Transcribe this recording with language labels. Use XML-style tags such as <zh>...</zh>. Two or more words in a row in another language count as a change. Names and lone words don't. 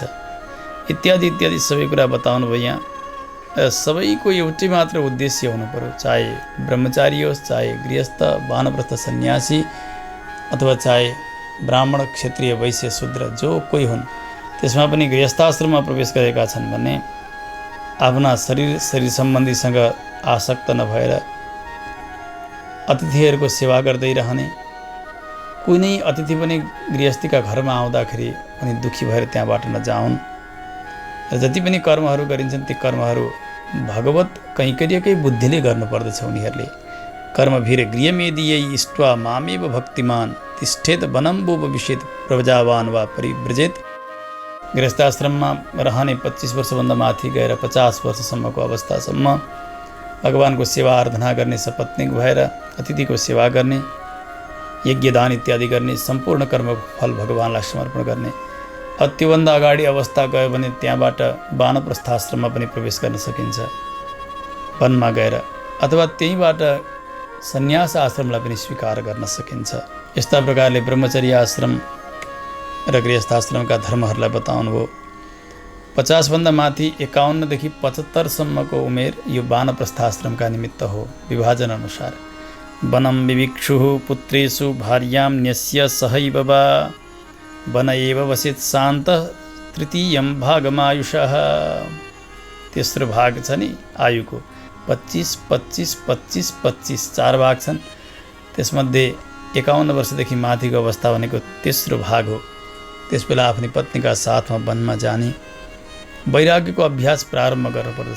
<ne>इत्यादि इत्यादि सबै कुरा बताउनु भयो यहाँ। सबैको एउटै मात्र उद्देश्य हुनु पर्यो, चाहे ब्रह्मचारी होस्, चाहे गृहस्थ, वानप्रस्थ, सन्यासी, अथवा चाहे ब्राह्मण, क्षत्रिय, वैश्य, शूद्र जो कोही हुन्, त्यसमा पनि गृहस्थाश्रममा प्रवेश गरेका छन् भने आफ्ना शरीर सम्बन्धीसँग आसक्त नभएर अतिथिहरूको सेवा गर्दै रहने। कुनै अतिथि पनि गृहस्थीका घरमा आउँदाखेरि पनि दुःखी भएर त्यहाँबाट नजाउन्। र जति पनि कर्महरू गरिन्छन् ती कर्महरू भगवत कैङ्कर्यकै बुद्धिले गर्नुपर्दछ।</ne> <sa>उनीहरूले कर्मभिर गृहमेदियै इष्ट्वा मामेव भक्तिमान तिष्ठेत वनं वोपविशेत प्रजावान् वा परिव्रजेत।</sa> <ne>गृहस्थाश्रममा रहने 25 वर्षभन्दा माथि गएर 50 वर्षसम्मको अवस्थासम्म भगवानको सेवा आराधना गर्ने, सपत्नीक भएर अतिथिको सेवा गर्ने, यज्ञदान इत्यादि गर्ने, सम्पूर्ण कर्मको फल भगवानलाई समर्पण गर्ने। त्योभन्दा अगाडि अवस्था गयो भने त्यहाँबाट वानप्रस्थाश्रममा पनि प्रवेश गर्न सकिन्छ, वनमा गएर, अथवा त्यहीँबाट सन्यास आश्रमलाई पनि स्वीकार गर्न सकिन्छ। यस्ता प्रकारले ब्रह्मचर्य आश्रम र गृहस्थाश्रमका धर्महरूलाई बताउनुभयो। 50 भन्दा माथि 51 देखि 75 सम्मको उमेर यो वानप्रस्थाश्रमका निमित्त हो। विभाजन अनुसार</ne> <sa>वनं विविक्षुः पुत्रेषु भार्यां न्यस्य सहैव वा वन एव वसेत् शान्त तृतीयं भागमायुषः।</sa> <ne>तेस्रो भाग छ नि आयुको 25, 25, 25, 25 4 भाग छन्। त्यसमध्ये 51 वर्षदेखि माथिको अवस्था भनेको तेस्रो भाग हो। त्यसबेला आफ्नी पत्नीका साथमा वनमा जाने, वैराग्यको अभ्यास प्रारम्भ गर्नुपर्दछ।</ne>